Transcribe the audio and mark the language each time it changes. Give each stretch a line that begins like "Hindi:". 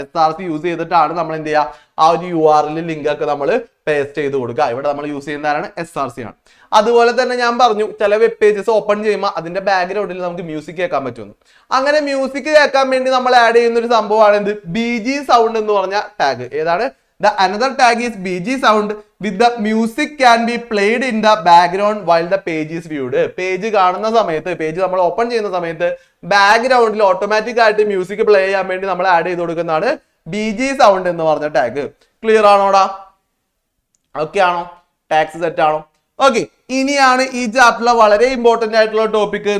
Malayalam: SRC use ചെയ്തിട്ടാണ് നമ്മൾ എന്ത് ചെയ്യുക? ആ ഒരു URL ലിങ്ക് ഒക്കെ നമ്മൾ പേസ്റ്റ് ചെയ്ത് കൊടുക്കുക. ഇവിടെ നമ്മൾ യൂസ് ചെയ്യുന്ന ആരാണ്? SRC ആണ്. അതുപോലെ തന്നെ ഞാൻ പറഞ്ഞു ചില വെബ് പേജസ് ഓപ്പൺ ചെയ്യുമ്പോൾ അതിന്റെ ബാക്ക്ഗ്രൗണ്ടിൽ നമുക്ക് മ്യൂസിക് കേൾക്കാൻ പറ്റുമെന്ന്. അങ്ങനെ മ്യൂസിക് കേൾക്കാൻ വേണ്ടി നമ്മൾ ആഡ് ചെയ്യുന്ന ഒരു സംഭവമാണ് എന്ത്? BG സൗണ്ട് എന്ന് പറഞ്ഞ ടാഗ്. ഏതാണ്?
English: The another tag is BG sound with the music can be played in the background while the page is viewed.
Malayalam: Page കാണുന്ന സമയത്ത്, പേജ് നമ്മൾ ഓപ്പൺ ചെയ്യുന്ന സമയത്ത് ബാക്ക്ഗ്രൗണ്ടിൽ ഓട്ടോമാറ്റിക് ആയിട്ട് മ്യൂസിക് പ്ലേ ചെയ്യാൻ വേണ്ടി നമ്മൾ ആഡ് ചെയ്ത് കൊടുക്കുന്നതാണ് BG സൗണ്ട് എന്ന് പറഞ്ഞ ടാഗ്. ക്ലിയർ ആണോടാ? ഓക്കെ ആണോ? ടാക്സ് സെറ്റ് ആണോ? ഓക്കെ, ഇനിയാണ് ഈ ചാപ്റ്ററിലെ വളരെ ഇമ്പോർട്ടന്റ് ആയിട്ടുള്ള ടോപ്പിക്.